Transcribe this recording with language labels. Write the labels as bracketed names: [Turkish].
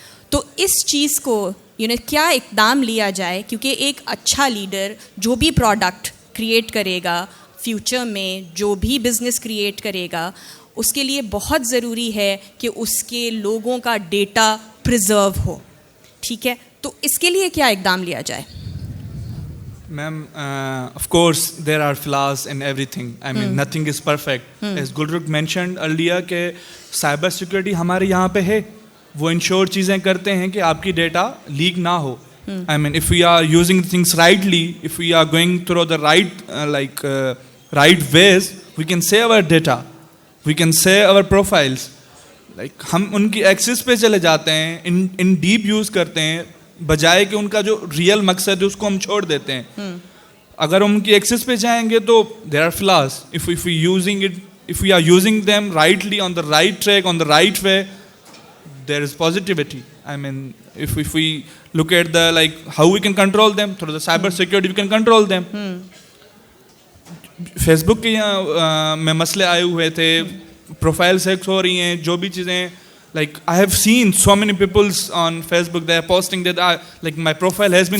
[Urdu] تو اس چیز کو کیا اقدام لیا جائے, کیونکہ ایک اچھا لیڈر جو بھی پروڈکٹ کریٹ کرے گا فیوچر میں, جو بھی بزنس کریٹ کرے گا, اس کے لیے بہت ضروری ہے کہ اس کے لوگوں کا ڈیٹا پریزرو ہو. ٹھیک ہے, تو اس کے لیے کیا اقدام لیا جائے؟ [English] Ma'am, of course, there are flaws in everything. I mean, nothing is perfect. As Gulrukh mentioned earlier, [Urdu] کہ سائبر سیکورٹی ہمارے یہاں پہ ہے. وہ انشور چیزیں کرتے ہیں کہ آپ کی ڈیٹا لیک نہ ہو. [English] I mean, if we are using things rightly, if we are going through the right ways, we can save our data. We can save our profiles. [Urdu] Like, ہم ان کی ایکسس پہ چلے جاتے ہیں, ان ڈیپ یوز کرتے ہیں, بجائے کہ ان کا جو ریئل مقصد ہے اس کو ہم چھوڑ دیتے ہیں. اگر ہم ان کی ایکسس پہ جائیں گے تو [English] There are flaws. if we are using them rightly, on the right track, on the right way, there is positivity. I mean, if we look at the how we can control them through the cyber security, we can control them. [Urdu] Face بک کے میں مسئلے آئے ہوئے تھے, profile ہیکس ہو رہی ہیں, جو بھی چیزیں [English] like I have seen so many people's on Facebook, they are posting that my profile has been